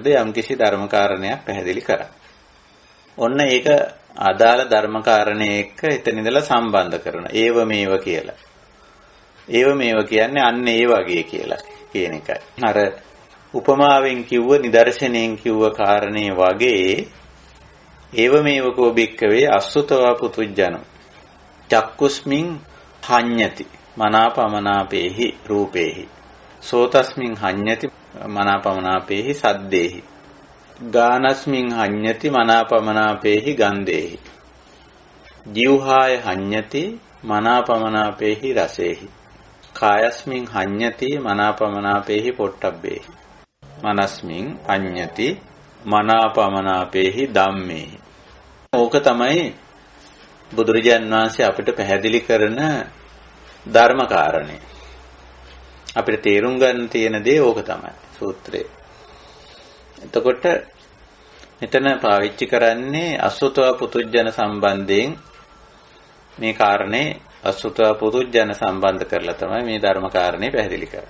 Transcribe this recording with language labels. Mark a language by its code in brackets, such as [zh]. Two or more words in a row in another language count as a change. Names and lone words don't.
[si] යම්කිසි ධර්මකාරණයක් පැහැදිලි කරන්න. ඔන්න ඒක අදාළ ධර්මකාරණේ එක්ක එතන ඉඳලා සම්බන්ධ කරනවා. ඒව මේව කියලා. ඒව මේව කියන්නේ අන්න ඒ වගේ කියලා කියන එකයි. අර උපමාවෙන් කිව්ව නිදර්ශනයෙන් කිව්ව කාරණේ වගේ ඒව මේව [pi] කෝ බික්කවේ අසුතවා පුතුජ්ජනෝ චක්කුස්මින් හඤ්ඤති මනාපමනාපේහි රූපේහි සෝතස්මින් හඤ්ඤති මනාපමනාපේහි සද්දේහි ගානස්මින් හඤ්ඤති මනාපමනාපේහි ගන්ධේහි ජීවහාය හඤ්ඤති මනාපමනාපේහි රසේහි කායස්මින් හඤ්ඤති මනාපමනාපේහි පොට්ටබ්බේහි මනස්මින් හඤ්ඤති මනාපමනාපේහි ධම්මේහි. [si] ඕක තමයි බුදුරජාන් වහන්සේ අපිට පැහැදිලි කරන ධර්මකාරණේ. අපිට තේරුම් ගන්න තියෙන දේ ඕක තමයි සූත්‍රයේ. එතකොට මෙතන පාවිච්චි කරන්නේ [pi] අසුතව පුතුජන [si] සම්බන්ධයෙන් මේ කාරණේ [pi] අසුතව පුතුජන [si] සම්බන්ධ කරලා තමයි මේ ධර්මකාරණේ පැහැදිලි කරන්නේ.